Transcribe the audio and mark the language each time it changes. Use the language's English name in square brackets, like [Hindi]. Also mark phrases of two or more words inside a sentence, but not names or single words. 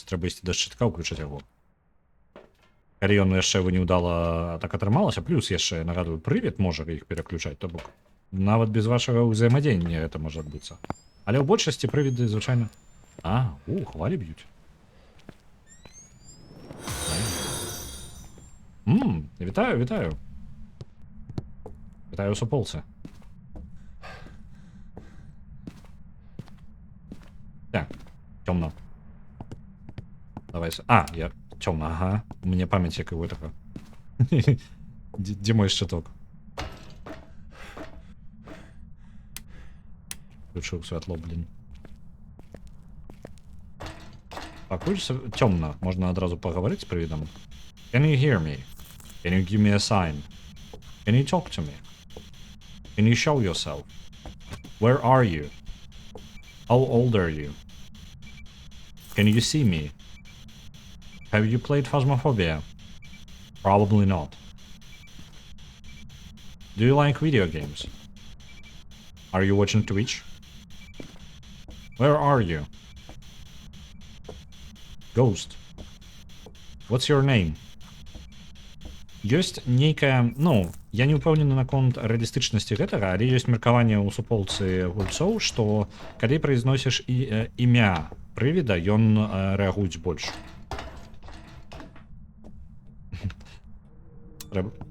[Belarusian] Трэба ісці да шчытка, ўключаць яго. Калі ён яшчэ вы неўдала так атрымалася, плюс яшчэ, нагадую, прывід можа іх пераключаць, то бок нават без вашага ўзаемадзеяння гэта можа адбыцца. Але ў большасці прывіды звычайна... хвалі б'юць. Вітаю, вітаю. Вітаю у суполцы. [Russian] Так, темно. Давай. Я темно, ага. У меня память як его така. Где мой щиток? Включил світло, блин. Пакуль темно, можно одразу поговорить с привидом. [English] Can you hear me? Can you give me a sign? Can you talk to me? Can you show yourself? Where are you? How old are you? Can you see me? Have you played Phasmophobia? Probably not. Do you like video games? Are you watching Twitch? Where are you? Ghost. What's your name? [Belarusian] Ёсць нейкая, ну, я не ўпэўнены наконт рэалістычнасці гэтага, але ёсць меркаванне ў суполцы гульцоў, што калі прайзносіш імя прывіда, ён рэагуюць больш. Трэба.